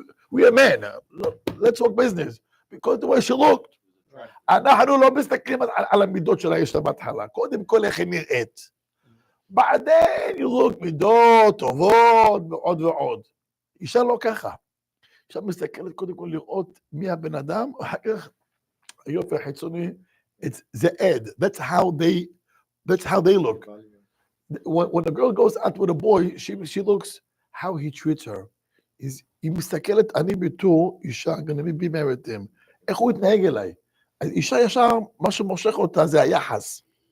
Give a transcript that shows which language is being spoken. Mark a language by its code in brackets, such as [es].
[en] We are men. Let's talk business. Because the way she looked. [he] אנחנו לא מסתכלים על המידות שלה יש לה בהתחלה. קודם כל איך היא נראית. בעדין [en] you look [he] מידות, טובות, ועוד ועוד. אישה לא ככה. אישה מסתכלת קודם כל לראות מי הבן אדם, אחר כך היופי החיצוני, זה עד. [en] That's how they look. When a girl goes out with a boy, she looks how he treats her. [he] היא מסתכלת, אני בתור אישה, [en] gonna be married to him. [he] איך הוא יתנהג אליי? אישה ישר, מה שמושך אותה זה היחס.